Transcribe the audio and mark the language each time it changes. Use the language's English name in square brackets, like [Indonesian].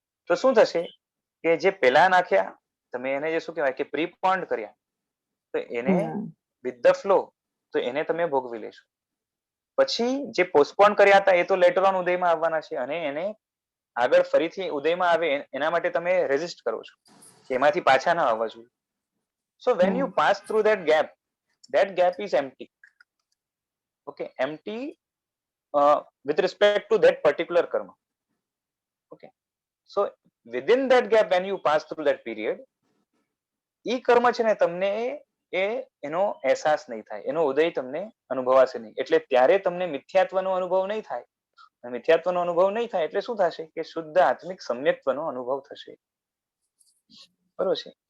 [Gujarati] તો શું થશે કે જે પેલા નાખ્યા તમે એને જે શું કહેવાય કે પ્રીપોન્ડ કર્યા, તો એને [English] with the flow [Gujarati] તો એને તમે ભોગવી લેશો. પછી જે પોસ્ટપોન કર્યા હતા એ તો [English] later on [Gujarati] ઉદયમાં આવવાના છે અને એને આગળ ફરીથી ઉદયમાં આવે એના માટે તમે રેઝિસ્ટ કરો છો કે એમાંથી પાછા ના આવવા જોઈએ. [English] So when you pass through that gap is empty. Okay, empty with respect to that particular karma. Okay, so within that gap when you pass through that period, [Gujarati] ઈ કર્મ છે ને તમને એનો અહેસાસ નહીં થાય, એનો ઉદય તમને અનુભવાશે નહીં. એટલે ત્યારે તમને મિથ્યાત્વનો અનુભવ નહીં થાય. મિથ્યાત્વનો અનુભવ નહીં થાય એટલે શું થશે કે શુદ્ધ આત્મિક સમ્યક્ત્વનો અનુભવ થશે. બરોબર છે.